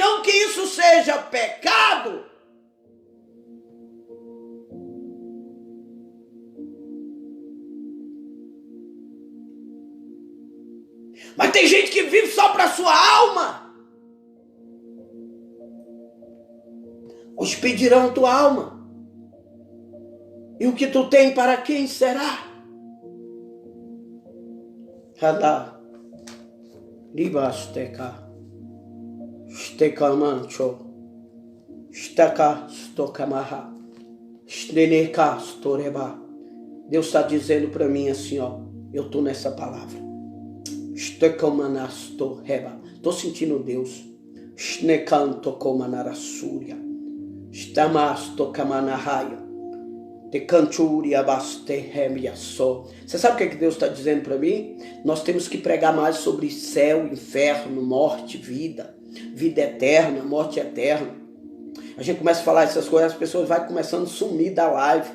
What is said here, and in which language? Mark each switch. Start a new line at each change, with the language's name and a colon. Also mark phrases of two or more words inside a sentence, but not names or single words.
Portuguese: Não que isso seja pecado. Mas tem gente que vive só para sua alma. Os pedirão a tua alma. E o que tu tem para quem será? Radá, libasteka, stekamancho, staka stokamaha, sneneka storeba. Deus está dizendo para mim assim, ó, eu estou nessa palavra. Stekamaнаsto reba. Estou sentindo Deus. Snekanto komanarasuria. Stamasto kamanahaya. Você sabe o que Deus está dizendo para mim? Nós temos que pregar mais sobre céu, inferno, morte, vida, vida eterna, morte eterna. A gente começa a falar essas coisas, as pessoas vão começando a sumir da live.